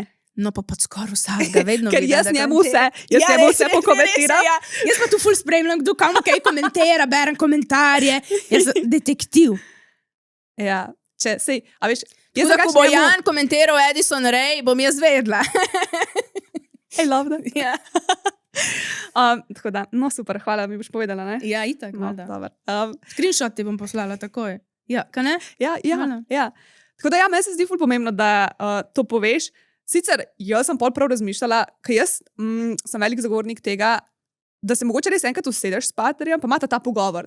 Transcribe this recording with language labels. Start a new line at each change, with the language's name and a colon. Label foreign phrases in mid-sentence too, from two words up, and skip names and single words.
Slovenian: No, pa pod skoraj vsakega, vedno Ker vidim, jaz da njemu komentira. njemu vse res, pokomentiram. res je, ja. Jaz pa tu ful spremljam, kdo kam kaj komentira, berem komentarje. Jaz sem detektiv. Ja, sej, a veš, jaz Tako da, ko drugače bo njemu- Jan komentiral Edison Ray, bom jaz vedela.
English: I love that.
Slovenian: Ja, Tako da, no super, hvala, mi boš povedala, ne? ja itak, No, valjda. dober. Screenshot ti bom poslala takoj. Ja, kaj ne? Hvala. Ja. Tako da, meni se zdi ful pomembno, da to poveš. Sicer jaz sem pol prav razmišljala, ker jaz sem velik zagovornik tega, da se mogoče res enkrat usedeš s partnerjem, pa imata ta pogovor.